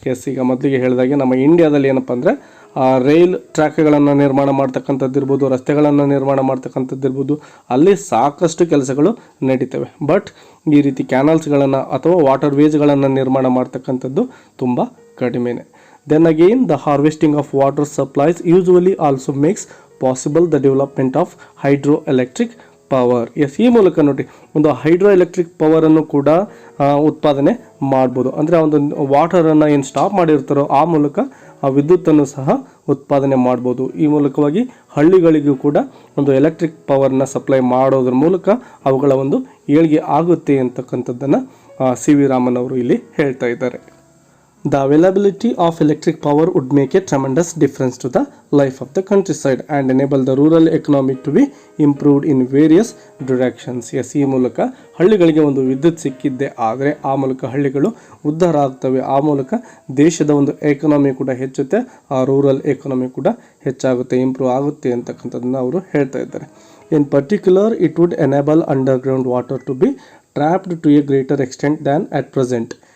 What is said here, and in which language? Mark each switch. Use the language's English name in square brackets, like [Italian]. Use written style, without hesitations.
[Kannada] ಈಗ ಮೊದಲಿಗೆ ಹೇಳಿದಾಗೆ ನಮ್ಮ ಇಂಡಿಯಾದಲ್ಲಿ ಏನಪ್ಪ ಅಂದರೆ ರೈಲ್ ಟ್ರ್ಯಾಕ್ಗಳನ್ನು ನಿರ್ಮಾಣ ಮಾಡ್ತಕ್ಕಂಥದ್ದಿರ್ಬೋದು, ರಸ್ತೆಗಳನ್ನು ನಿರ್ಮಾಣ ಮಾಡ್ತಕ್ಕಂಥದ್ದಿರ್ಬೋದು, ಅಲ್ಲಿ ಸಾಕಷ್ಟು ಕೆಲಸಗಳು ನಡೀತವೆ. ಬಟ್ ಈ ರೀತಿ ಕ್ಯಾನಲ್ಸ್ಗಳನ್ನು ಅಥವಾ ವಾಟರ್ ವೇಸ್ಗಳನ್ನು ನಿರ್ಮಾಣ ಮಾಡ್ತಕ್ಕಂಥದ್ದು ತುಂಬ ಕಡಿಮೆನೇ. [English] Then again, the harvesting of water supplies usually also makes possible the development of hydroelectric power. [Kannada] ಈ ಮೂಲಕ ನೋಡಿ ಒಂದು ಹೈಡ್ರೋ ಎಲೆಕ್ಟ್ರಿಕ್ ಪವರನ್ನು ಕೂಡ ಉತ್ಪಾದನೆ ಮಾಡ್ಬೋದು. ಅಂದರೆ ಒಂದು ವಾಟರನ್ನು ಏನು ಸ್ಟಾಪ್ ಮಾಡಿರ್ತಾರೋ ಆ ಮೂಲಕ ಆ ವಿದ್ಯುತ್ತನ್ನು ಸಹ ಉತ್ಪಾದನೆ ಮಾಡ್ಬೋದು. ಈ ಮೂಲಕವಾಗಿ ಹಳ್ಳಿಗಳಿಗೂ ಕೂಡ ಒಂದು ಎಲೆಕ್ಟ್ರಿಕ್ ಪವರ್ನ ಸಪ್ಲೈ ಮಾಡೋದ್ರ ಮೂಲಕ ಅವುಗಳ ಒಂದು ಏಳಿಗೆ ಆಗುತ್ತೆ ಅಂತಕ್ಕಂಥದ್ದನ್ನು ಸಿ ವಿ ರಾಮನ್ ಅವರು ಇಲ್ಲಿ ಹೇಳ್ತಾ ಇದ್ದಾರೆ. [English] The availability of electric power would make a tremendous difference to the life of the countryside and enable the rural economy to be improved in various directions. [Kannada] S, ಈ ಮೂಲಕ ಹಳ್ಳಿಗಳಿಗೆ ಒಂದು ವಿದ್ಯುತ್ ಸಿಕ್ಕಿದ್ದೆ ಆದರೆ ಆ ಮೂಲಕ ಹಳ್ಳಿಗಳು ಉದ್ಧಾರ ಆಗ್ತವೆ, ಆ ಮೂಲಕ ದೇಶದ ಒಂದು ಎಕಾನಮಿ ಕೂಡ ಹೆಚ್ಚುತ್ತೆ, ಆ ರೂರಲ್ ಎಕಾನಮಿ ಕೂಡ ಹೆಚ್ಚಾಗುತ್ತೆ, ಇಂಪ್ರೂವ್ ಆಗುತ್ತೆ ಅಂತಕ್ಕಂಥದ್ದನ್ನು ಅವರು ಹೇಳ್ತಾ ಇದ್ದಾರೆ. [English] In particular it would enable underground water to be trapped to a greater extent than at present.